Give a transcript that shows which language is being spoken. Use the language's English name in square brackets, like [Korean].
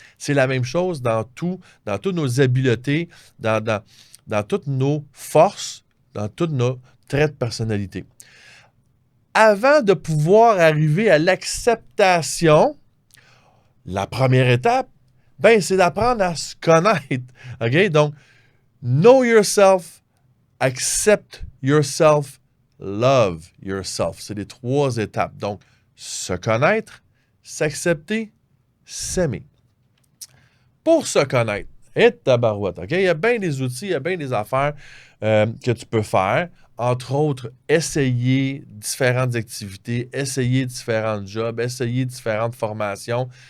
[French] C'est la même chose dans toutes nos habiletés, dans toutes nos forces, dans tous nos traits de personnalité. Avant de pouvoir arriver à l'acceptation, la première étape, Ben, c'est d'apprendre à se connaître. OK? Donc, [English] know yourself, accept yourself, love yourself. [French] C'est les 3 étapes. Donc, se connaître, s'accepter, s'aimer. Pour se connaître, et tabarouette, OK? Il y a bien des outils, il y a bien des affaires que tu peux faire. Entre autres, essayer différentes activités, essayer différents jobs, essayer différentes formations.